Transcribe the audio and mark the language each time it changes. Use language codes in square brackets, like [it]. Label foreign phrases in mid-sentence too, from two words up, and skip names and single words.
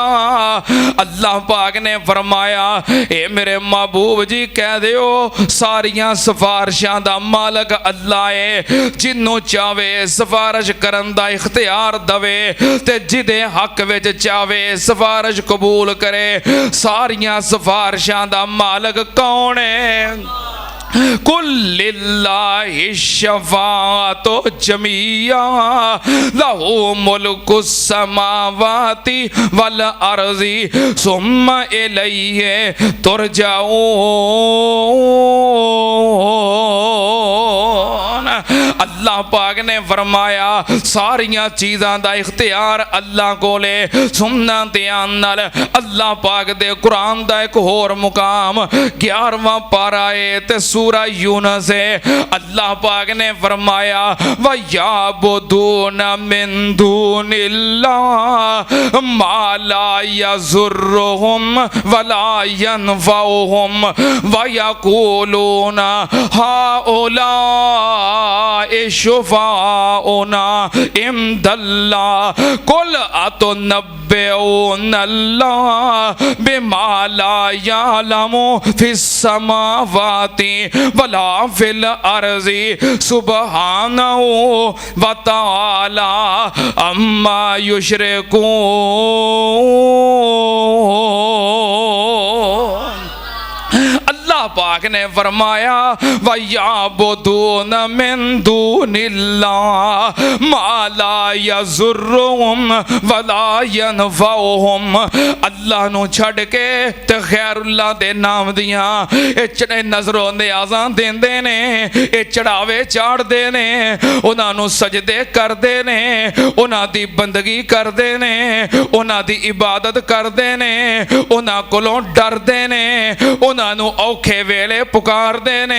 [pa] اللہ پاک نے فرمایا اے میرے محبوب جی کہہ دیو ساریاں سفارشاں دا مالک اللہ ہے. جنوں چاہے سفارش کرن دا اختیار دیوے تے جدے حق وچ چاہے سفارش قبول کرے. ساریاں سفارشاں دا مالک کون ہے? [ar] قل لله الشفاعة جميعا له ملك السماوات والأرض ثم إليه ترجعون. [pa] اللہ پاک نے فرمایا ساریاں چیزاں دا اختیار اللہ کولے. سننا دھیان نال اللہ پاک دے قرآن دا ایک ہور مقام 11واں پارہ ہے تے سورہ یونس ہے. اللہ پاک نے فرمایا [ar] ويعبدون من دون الله ما لا يضرهم ولا ينفعهم ويقولون هؤلاء شفعاؤنا عند الله قل أتنبئون الله بما لا يعلم في السماوات ولا في الأرض سبحانه وتعالى عما يشركون. [pa] اللہ پاک نے فرمایا [ar] ويعبدون من دون الله ما لا يضرهم ولا ينفعهم. [pa] اللہ نوں چھڈ کے تے غیراللہ دے ناں دیاں اے نذروں نیازاں دیندے نے، اے چڑھاوے چاڑھدے نے، انہاں نوں سجدے کردے نے، انہاں دی بندگی کردے نے، انہاں دی عبادت کردے نے، انہاں کولوں ڈردے نے، انہاں نوں اوکھے ویلے پکاردے نے.